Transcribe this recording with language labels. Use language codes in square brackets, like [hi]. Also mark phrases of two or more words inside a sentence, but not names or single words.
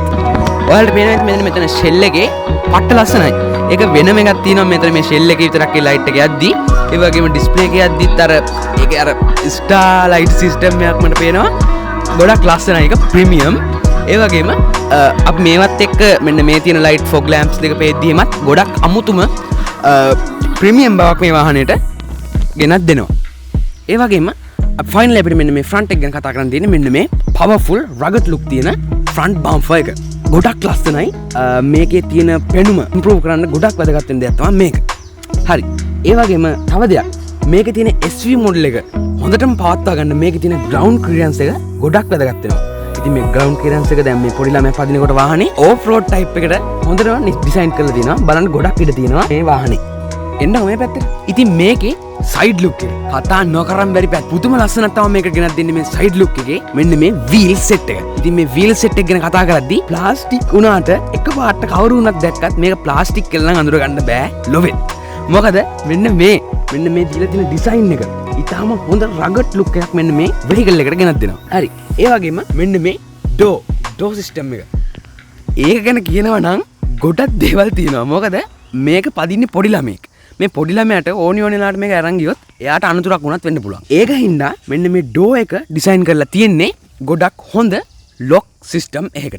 [si] ඔයාලට පේනවා මෙතන shell එකේ පට්ට ලස්සනයි. ඒක වෙනම එකක් තියෙනවා මෙතන මේ shell එකේ විතරක් ඒ light එක යද්දි ඒ වගේම display එකේ යද්දිත් අර ඒකේ අර [en] star light system [si] එකක් මට පේනවා. ගොඩක් ලස්සනයි. ඒක premium. ඒ වගේම අපි මේවත් එක්ක මෙන්න මේ තියෙන [en] light fog lamps [si] දෙක පෙද්දීමත් ගොඩක් අමුතුම premium බවක් මේ වාහනේට ගෙනත් දෙනවා. ඒ වගේම අපි finally අපිට මෙන්න මේ front එක ගැන කතා කරන්න තියෙන්නේ මෙන්න මේ [en] powerful rugged look [si] තියෙන [en] front bumper [si] එක. ගොඩක් ලස්සනයි. මේකේ තියෙන පෙනුම improve කරන්න ගොඩක් වැදගත් වෙන දෙයක් තමයි මේක. හරි. ඒ වගේම තව දෙයක්. මේකේ තියෙන SV model එක හොඳටම පවත්වා ගන්න මේකේ තියෙන [en] ground clearance [si] එක ගොඩක් වැදගත් වෙනවා. ඉතින් මේ [en] ground clearance [si] එක දැන් මේ පොඩි ළමයා පදිනකොට වාහනේ [en] off road type [si] එකට හොඳටම design කරලා තියෙනවා. බලන්න ගොඩක් ඉඩ තියෙනවා මේ වාහනේ. එන්න මේ පැත්තට. ඉතින් මේකේ [en] side look [si] එක කතා නොකරන් බැරි පැත්ත. පුදුම ලස්සනක් තමයි මේක ගෙනත් දෙන්නේ මේ [en] side look [si] එකේ. මෙන්න මේ [en] wheel set [si] එක. ඉතින් මේ [en] wheel set [si] එක ගැන කතා කරද්දී plastic උනාට එකපාරට කවුරු වුණත් දැක්කත් මේක plastic කියලා නම් අඳුර ගන්න බෑ ලොවෙත්. මොකද මෙන්න මේ දීලා තියෙන design එක ඉතාලම හොඳ [en] rugged look [si] එකක් මෙන්න මේ vehicle එකට ගෙනත් දෙනවා. හරි. ඒ වගේම මෙන්න මේ [en] door system [si] එක. ඒක ගැන කියනවා නම් ගොඩක් දේවල් තියෙනවා. මොකද මේක පදින්නේ පොඩි ළමෙක්. මේ පොඩි ළමයාට ඕනි වෙලාවට මේක අරන් ගියොත් එයාට අනතුරක් වුණත් වෙන්න පුළුවන්. ඒක හින්දා මෙන්න මේ door එක design කරලා තියෙන්නේ ගොඩක් හොඳ [en] lock system [si] එකකට.